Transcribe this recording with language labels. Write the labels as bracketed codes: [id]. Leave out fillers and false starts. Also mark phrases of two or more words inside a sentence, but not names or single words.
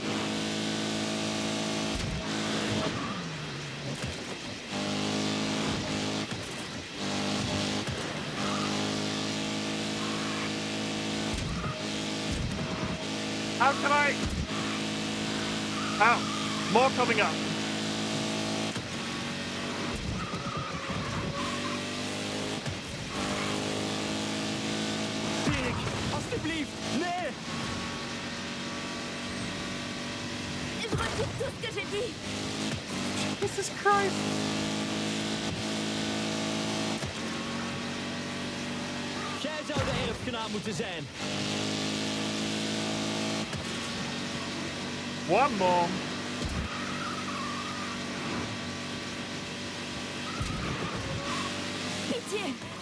[en] How can I? Ow! More coming up. [nl] Alsjeblieft, nee! [fr] Je retire tout ce que j'ai dit! [en] Jesus Christ! [nl] Jij zou de erfgenaam moeten zijn. [en] One more. [fr] Pitié,